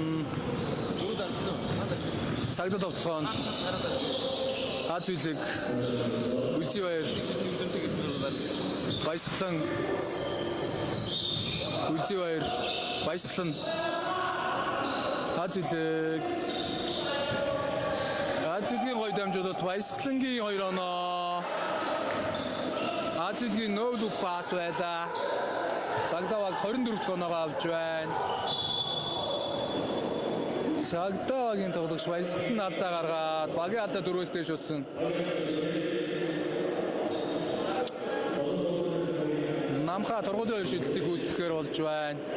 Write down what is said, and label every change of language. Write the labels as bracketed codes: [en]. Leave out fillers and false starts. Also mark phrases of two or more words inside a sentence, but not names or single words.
[mn] Цагдаа довтлогоонд Аз үлэг Үлзий баяр баясгалан Үлзий баяр баясгалан Аз үлгийн гоё дамжуулалт баясгалангийн 2 оноо Аз үлгийн [en] no look pass [mn] байлаа. Цагдаа баг 24 дахь оноогоо авч байна. Цагдаагийн тоглогч баясгалан алдаа гаргаад багийн алдаа 4-өөс дээш болсон. Намхаа тургуулын хоёр шидэлтийг гүйцэтгэхээр болж байна.